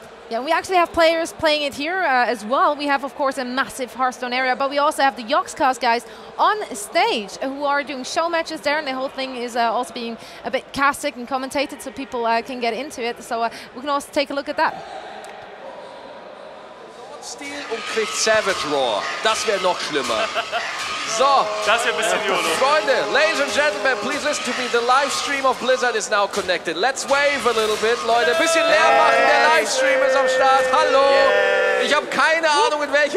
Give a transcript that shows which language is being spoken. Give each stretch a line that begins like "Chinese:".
English: Yeah, we actually have players playing it here as well. We have, of course, a massive Hearthstone area, but we also have the Yogscast guys on stage who are doing show matches there, and the whole thing is also being a bit casted and commentated so people can get into it. So we can also take a look at that.
German: Stil und kriegt Savage Roar. Das wäre noch schlimmer. So. Das wäre ein bisschen YOLO.
English: Freunde, ladies and gentlemen, please listen to me. The live stream of Blizzard is now connected. Let's wave a little bit, Leute.
German: Ein bisschen Lärm machen. Der Livestream ist am Start. Hallo. Ich habe keine Ahnung, in welche